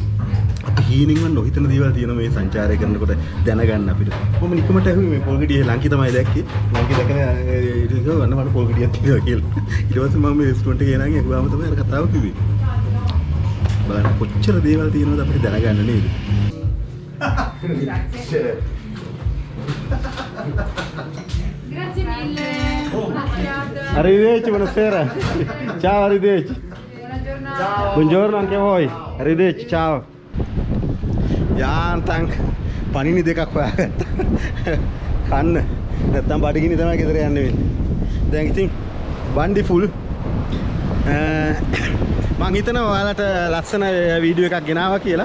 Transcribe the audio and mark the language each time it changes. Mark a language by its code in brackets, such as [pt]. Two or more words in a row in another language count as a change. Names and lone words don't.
[si] අපි හීනෙන්වත් නොහිතන දේවල් තියෙනවා මේ සංචාරය කරනකොට දැනගන්න අපිට. මම නිකමට ඇහුවේ මේ පොල්ගෙඩිය ලංකි තමයි දැක්කේ. ලංකි දැකලා ඊට පස්සේ වන්න මට පොල්ගෙඩියක් තියෙනවා කියලා. ඊට පස්සේ මම මේ රෙස්ටුරන්ට් එකේ ගෙනාගෙන ඇහුවාම තමයි අර කතාව කිව්වේ. බලන්න කොච්චර දේවල් තියෙනවද අපිට දැනගන්න නේද? [it] Grazie mille. Grazie. Arrivederci, buonasera. Ciao, arrivederci. Buona giornata. Buongiorno anche a voi. Arrivederci, ciao. [si] යාන්තම් පණිනි දෙකක් හොයාගත්තා. කන්න. නැත්තම් බඩගිනි තමයි ගෙදර යන්න වෙන්නේ. දැන් ඉතින් බණ්ඩි ෆුල්. මං හිතනවා ඔයාලට ලස්සන වීඩියෝ එකක් ගෙනාවා කියලා.